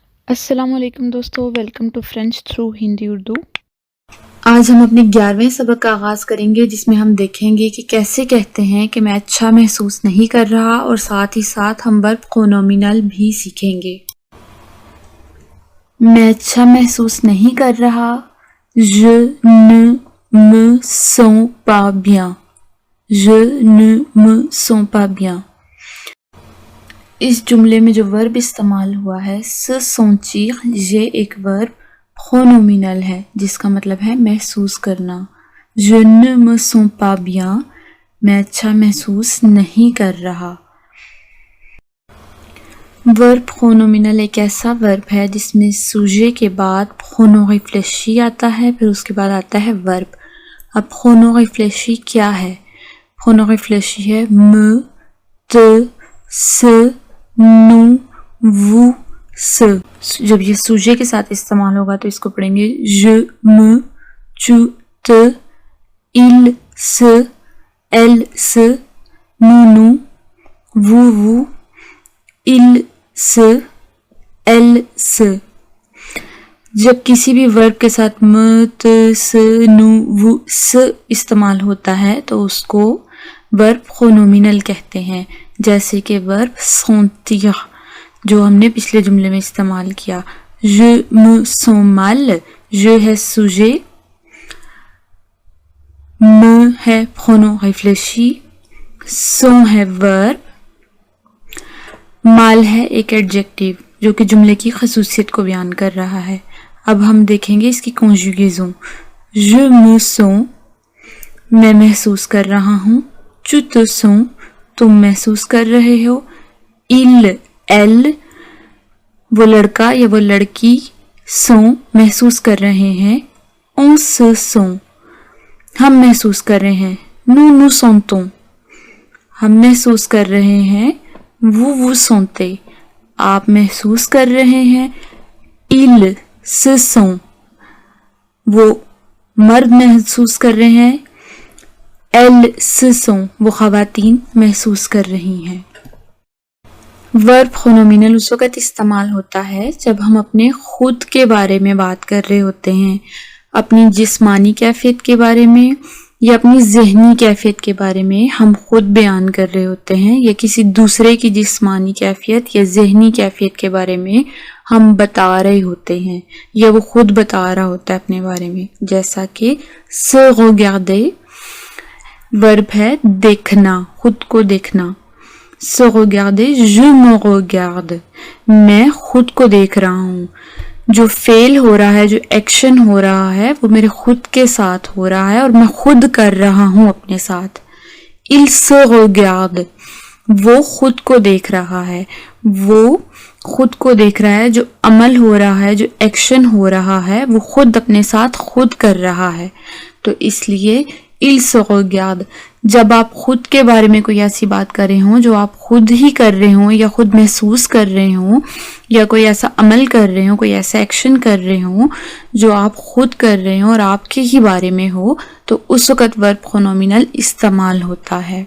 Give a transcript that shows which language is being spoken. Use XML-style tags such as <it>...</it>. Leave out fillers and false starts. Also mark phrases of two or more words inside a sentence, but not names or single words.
<ur>السلام علیکم دوستو،</ur> <en>welcome to French through</en> <ur>ہندی اردو۔ آج ہم اپنے 11ویں سبق کا آغاز کریں گے، جس میں ہم دیکھیں گے کہ کیسے کہتے ہیں کہ میں اچھا محسوس نہیں کر رہا، اور ساتھ ہی ساتھ ہم</ur> <fr>verbe pronominal</fr> <ur>بھی سیکھیں گے۔ میں اچھا محسوس نہیں کر رہا،</ur> <fr>je ne me sens pas bien، je ne me sens pas bien۔</fr> <ur>اس جملے میں جو ورب استعمال ہوا ہے</ur> <fr>se sentir،</fr> <ur>یہ ایک</ur> <fr>verbe pronominal</fr> <ur>ہے جس کا مطلب ہے محسوس کرنا۔</ur> <fr>je ne me sens pas bien،</fr> <ur>میں اچھا محسوس نہیں کر رہا۔</ur> <fr>verbe pronominal</fr> <ur>ایک ایسا ورب ہے جس میں سوجے کے بعد</ur> <fr>pronom réfléchi</fr> <ur>آتا ہے، پھر اس کے بعد آتا ہے ورب۔ اب</ur> <fr>pronom réfléchi</fr> <ur>کیا ہے؟</ur> <fr>pronom réfléchi</fr> <ur>ہے</ur> <fr>me، te، se، nous، vous، ce۔</fr> <ur>جب یہ سوجے کے ساتھ استعمال ہوگا تو اس کو پڑھیں گے</ur> <fr>je، me، tu، te، il، se، elle، se، nous، vous، il، se، elle، se۔</fr> <ur>جب کسی بھی ورب کے ساتھ</ur> <fr>me، te، se، nous، vous، ce</fr> <ur>استعمال ہوتا ہے تو اس کو</ur> <fr>verbe pronominal</fr> <ur>کہتے ہیں، جیسے کہ</ur> <fr>verbe sentir</fr> <ur>جو ہم نے پچھلے جملے میں استعمال کیا۔</ur> <fr>je me sens mal، je</fr> <ur>ہے سوجے، me ہے</ur> <fr>pronom réfléchi,</fr> <ur>sens ہے ورب، mal ہے ایک ایڈجیکٹیو جو کہ جملے کی خصوصیت کو بیان کر رہا ہے۔ اب ہم دیکھیں گے اس کی کنجوگیزن۔</ur> <fr>je me sens،</fr> <ur>میں محسوس کر رہا ہوں۔</ur> <fr>tu te sens،</fr> <ur>تم محسوس کر رہے ہو۔</ur> <fr>il، elle،</fr> <ur>وہ لڑکا یا وہ لڑکی، sent محسوس کر رہے ہیں۔</ur> <fr>on se sent،</fr> <ur>ہم محسوس کر رہے ہیں۔</ur> <fr>nous sentons،</fr> <ur>ہم محسوس کر رہے ہیں۔</ur> <fr>vous sentez،</fr> <ur>آپ محسوس کر رہے ہیں۔</ur> <fr>il se sent،</fr> <ur>وہ مرد محسوس کر رہے ہیں۔</ur> <fr>elle se sent،</fr> <ur>وہ خواتین محسوس کر رہی ہیں۔</ur> <fr>verbe pronominal</fr> <ur>اس وقت استعمال ہوتا ہے جب ہم اپنے خود کے بارے میں بات کر رہے ہوتے ہیں، اپنی جسمانی کیفیت کے بارے میں یا اپنی ذہنی کیفیت کے بارے میں ہم خود بیان کر رہے ہوتے ہیں، یا کسی دوسرے کی جسمانی کیفیت یا ذہنی کیفیت کے بارے میں ہم بتا رہے ہوتے ہیں، یا وہ خود بتا رہا ہوتا ہے اپنے بارے میں۔ جیسا کہ</ur> <fr>se regarder</fr> <ur>ورب ہے دیکھنا، خود کو دیکھنا۔</ur> <fr>se regarder، je me regarde،</fr> <ur>میں خود کو دیکھ رہا ہوں۔ جو فعل ہو رہا ہے، جو ایکشن ہو رہا ہے، وہ میرے خود کے ساتھ ہو رہا ہے اور میں خود کر رہا ہوں اپنے ساتھ۔</ur> <fr>il se regarde،</fr> <ur>وہ خود کو دیکھ رہا ہے، وہ خود کو دیکھ رہا ہے۔ جو عمل ہو رہا ہے، جو ایکشن ہو رہا ہے، وہ خود اپنے ساتھ خود کر رہا ہے، تو اس لیے</ur> <fr>il se regarde۔</fr> <ur>جب آپ خود کے بارے میں کوئی ایسی بات کر رہے ہوں جو آپ خود ہی کر رہے ہوں یا خود محسوس کر رہے ہوں، یا کوئی ایسا عمل کر رہے ہوں، کوئی ایسا ایکشن کر رہے ہوں جو آپ خود کر رہے ہوں اور آپ کے ہی بارے میں ہو، تو اس وقت</ur> <fr>verbe pronominal</fr> <ur>استعمال ہوتا ہے۔</ur>